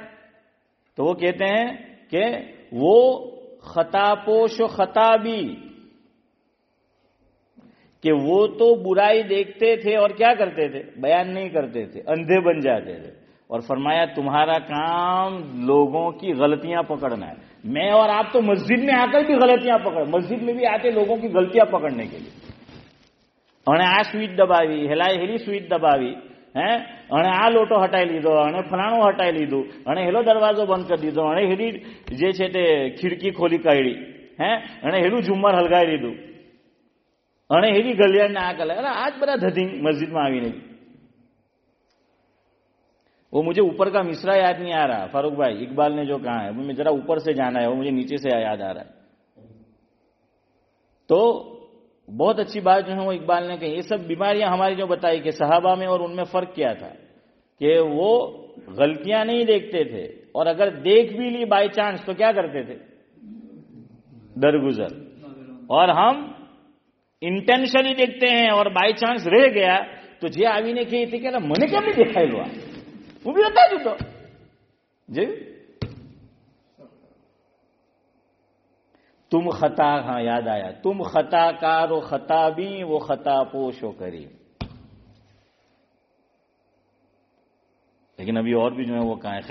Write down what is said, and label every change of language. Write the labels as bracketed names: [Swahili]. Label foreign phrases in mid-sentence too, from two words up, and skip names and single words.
[Urdu] تو وہ کہتے ہیں کہ وہ خطا پوش و خطابی, کہ وہ تو برائی دیکھتے تھے اور کیا کرتے تھے؟ بیان نہیں کرتے تھے, اندھے بن جاتے تھے. اور فرمایا تمہارا کام لوگوں کی غلطیاں پکڑنا ہے. میں اور آپ تو مسجد میں آ کر بھی غلطیاں مسجد میں بھی آتے لوگوں کی غلطیاں پکڑنے کے لیے. [Gujarati] આ સ્વિચ દબાવી, હેલી સ્વિચ દબાવી, અને આ લોટો હટાવી લીધો, અને ફલાણું હટાવી લીધું, અને હેલો દરવાજો બંધ કરી દીધો, અને હેલી જે છે તે ખિડકી ખોલી કાઢી, અને હેલું ઝુમ્મર હલગાવી દીધું, અને હેલી ગલિયાને આ કલે. અરે આજ બધા ધધિંગ મસ્જિદમાં આવીને. [Urdu] وہ مجھے اوپر کا مصرع یاد نہیں آ رہا فاروق بھائی, اقبال نے جو کہا ہے مجھے ذرا اوپر سے جانا ہے, وہ مجھے نیچے سے یاد آ رہا ہے. تو بہت اچھی بات جو ہے وہ اقبال نے کہی. یہ سب بیماریاں ہماری جو بتائی کہ صحابہ میں اور ان میں فرق کیا تھا, کہ وہ غلطیاں نہیں دیکھتے تھے, اور اگر دیکھ بھی لی [English] by chance [Urdu] تو کیا کرتے تھے؟ درگزر. اور ہم انٹینشنلی دیکھتے ہیں اور [English] by chance [Urdu] رہ گیا تو جی آوی نے کہی تھی کہ [Gujarati] મને કેમ નહીં દેખાયેલું, આ હું બી બતાવી દીધો [Urdu] جی. تم خطا, ہاں یاد آیا, تم خطا کار و خطا بھی وہ خطا پوش و کریم. لیکن ابھی اور بھی جو ہے وہ کہاں ہے.